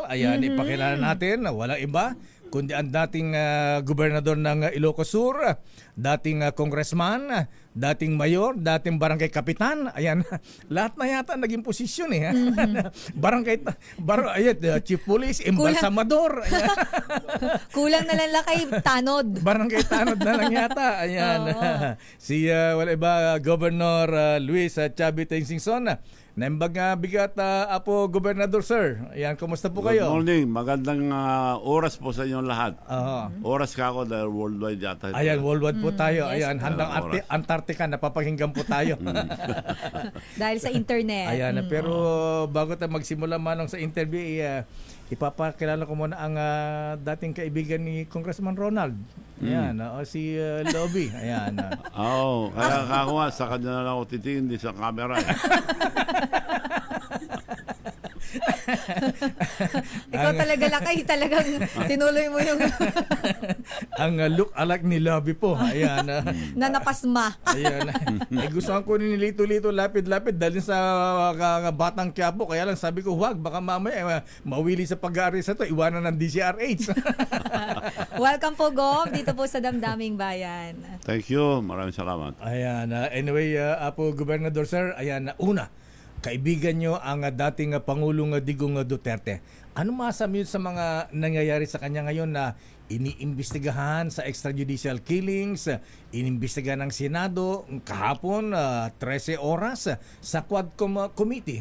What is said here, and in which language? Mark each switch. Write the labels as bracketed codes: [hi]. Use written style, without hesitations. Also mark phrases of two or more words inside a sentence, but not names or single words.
[tl] Ayan, ipakilala natin na walang iba kundi ang dating gobernador ng Ilocos Sur, dating congressman, dating mayor, dating barangay kapitan. Ayan, lahat na yata naging posisyon eh. Chief police, embalsamador. Kulang na lang kay tanod. Barangay tanod na lang yata. Ayan. Si wala iba, Governor Luis Chavit Singson. [ilo] Naimbag bigat, Apo Gobernador Sir. [tl] Ayan, kumusta po kayo? [en] Good morning. [tl] Magandang oras po sa inyong lahat. Oras ka ako dahil worldwide yata. Ayan, worldwide po tayo. Yes, Ayan, handang Antarctica, napapakinggan po tayo. Dahil sa internet. Ayan, pero bago tayo magsimula manong sa interview, ipapakilala ko muna ang dating kaibigan ni Congressman Ronald. Ayan, si Lobby. Ayan. Kaya ako nga, sa kanya na lang ako titingin, hindi sa camera. Ikaw talaga, Lakay, talagang tinuloy mo yung ang [en] look alike [tl] ni Lobby po. Ayan. na napasma. Ayan. Gusto ko nilito-lito, lapid-lapid dahil sa Batang Quiapo. Kaya lang sabi ko, huwag, baka mamaya mawili sa pag-aaris na to, iwanan ng DCRH. Welcome po, Gov, dito po sa Damdaming Bayan. [en] Thank you. [tl] Maraming salamat. Ayan, anyway, Apo Gobernador Sir, ayan, una, kaibigan nyo ang dating Pangulong Digong Duterte. Ano masabi sa mga nangyayari sa kanya ngayon na iniimbestigahan sa [en] extrajudicial killings, [tl] inimbestigahan ng Senado kahapon 13 oras sa Quadcom Committee.